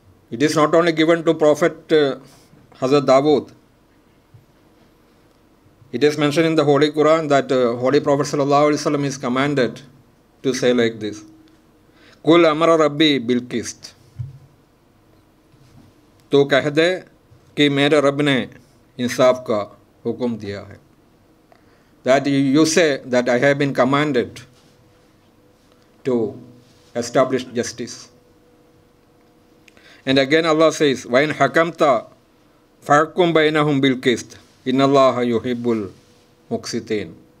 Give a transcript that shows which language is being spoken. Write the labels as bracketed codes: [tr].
[en] It is not only given to Prophet Hazrat Dawood. It is mentioned in the Holy Quran that Holy Prophet sallallahu alaihi wasallam is commanded to say like this: [ar] "Kul amara Rabbi bil qist." [hi] तो कह दे कि मेरे रब ने इंसाफ का हुक्म दिया है. [en] That you say that I have been commanded to establish justice. And again Allah says, [ar] وَإِنْ حَكَمْتَ فَحْكُمْ بَيْنَهُمْ بِالْقِسْطِ إِنَّ اللَّهَ يُحِبُّ الْمُقْسِطِينَ.